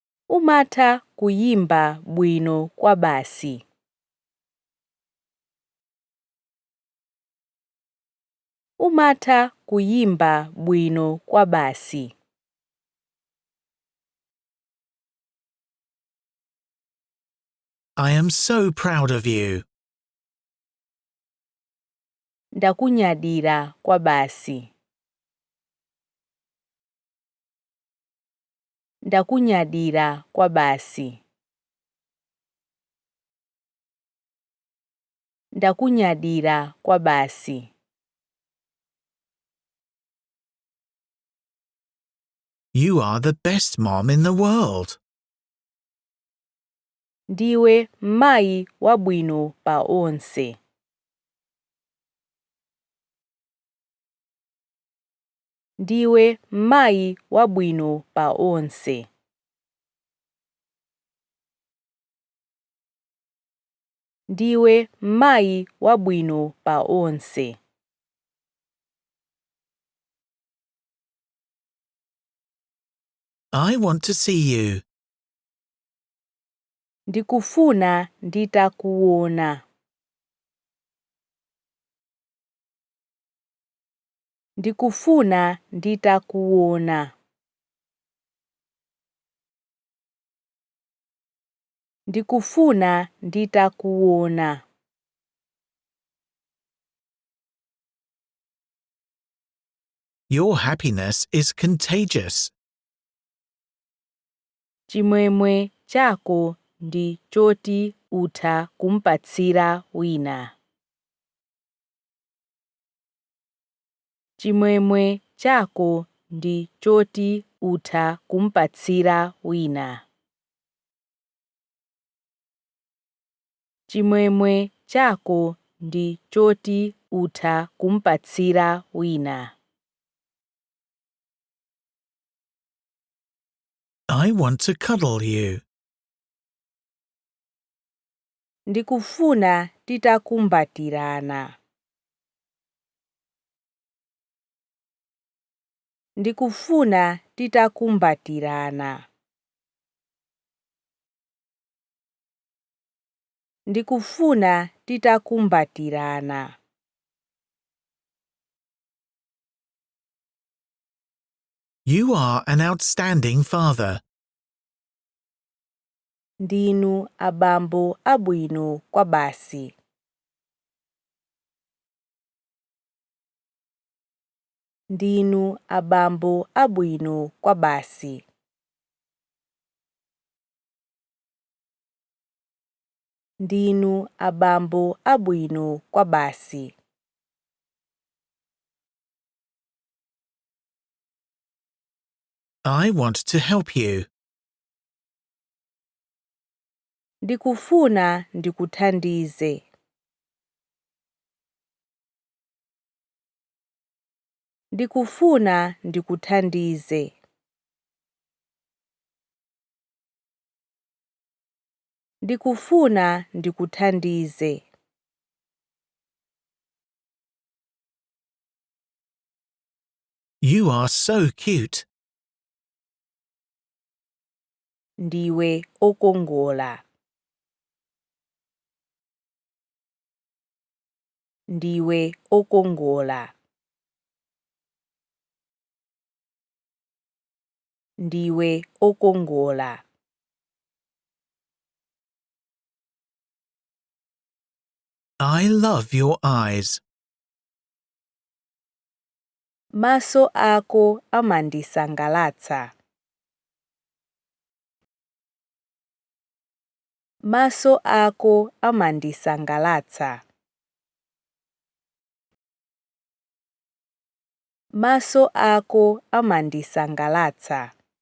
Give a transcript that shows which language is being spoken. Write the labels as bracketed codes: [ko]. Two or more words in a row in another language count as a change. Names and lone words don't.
[ny] Umatha kuyimba bwino kwa basi. Umatha kuyimba bwino kwa basi. [en] I am so proud of you. [ny] Ndakunyadira kwa basi. Ndakunyadira kwa basi. Ndakunyadira kwa basi. [en] You are the best mom in the world. [ny] Ndiwe mayi wabwino pa onse. Ndiwe mayi wabwino pa onse. Ndiwe mayi wabwino pa onse. [en] I want to see you. [ny] Ndikufuna nditakuona. Ndikufuna nditakuona. Ndikufuna nditakuona. [en] Your happiness is contagious. [ny] Chimwemwe chako ndi choti utha kumpatsira wina. Chimwemwe chako ndi choti utha kumpatsira wina. Chimwemwe chako ndi choti utha kumpatsira wina. [en] I want to cuddle you. [ny] Ndikufuna titakumbatirana. Ndikufuna titakumbatirana. Ndikufuna titakumbatirana. [en] You are an outstanding father. [ny] Ndinu abambo abwino kwa basi. Ndinu abambo abwino kwa basi. Ndinu abambo abwino kwa basi. [en] I want to help you. [ny] Ndikufuna ndikuthandize. Ndikufuna ndikuthandize. Ndikufuna ndikuthandize. [en] You are so cute. [ny] Ndiwe okongola. Ndiwe okongola. Ndiwe okongola. [en] I love your eyes. [ny] Maso ako amandisangalatsa. Maso ako amandisangalatsa. Maso ako amandisangalatsa.